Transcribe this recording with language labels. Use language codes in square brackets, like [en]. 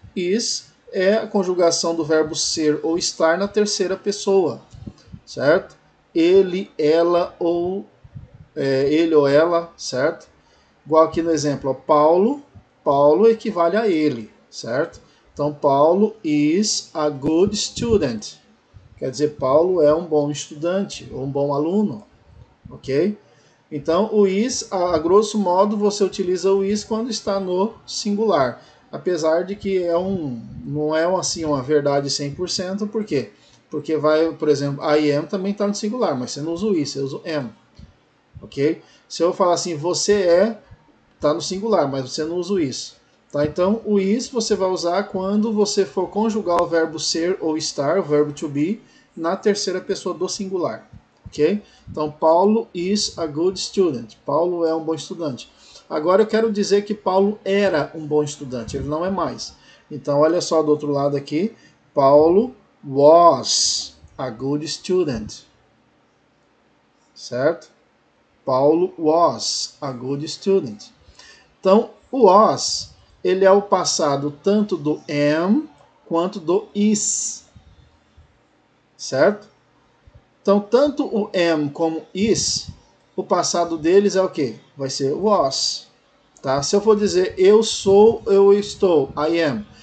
[pt] Is é a conjugação do verbo ser ou estar na terceira pessoa. Certo? Ele, ela ou ele ou ela, certo? Igual aqui no exemplo, ó, Paulo equivale a ele, certo? Então, [en] Paulo is a good student. [pt] Quer dizer, Paulo é um bom estudante, ou um bom aluno, ok? Então, o is, a grosso modo, você utiliza o is quando está no singular. Apesar de que não é assim uma verdade 100%, por quê? Porque vai, por exemplo, I am também está no singular, mas você não usa o is, você usa o am. Ok? Se eu falar assim, você está no singular, mas você não usa o is. Tá? Então, o is você vai usar quando você for conjugar o verbo ser ou estar, o verbo to be, na terceira pessoa do singular. Ok? Então, [en] Paulo is a good student. [pt] Paulo é um bom estudante. Agora eu quero dizer que Paulo era um bom estudante, ele não é mais. Então, olha só do outro lado aqui. [en] Paulo was a good student. [pt] Certo? [en] Paulo was a good student. [pt] Então, o was, ele é o passado tanto do am quanto do is. Certo? Então, tanto o am como is, o passado deles é o quê? Vai ser was. Tá? Se eu for dizer eu sou, eu estou, [en] I am.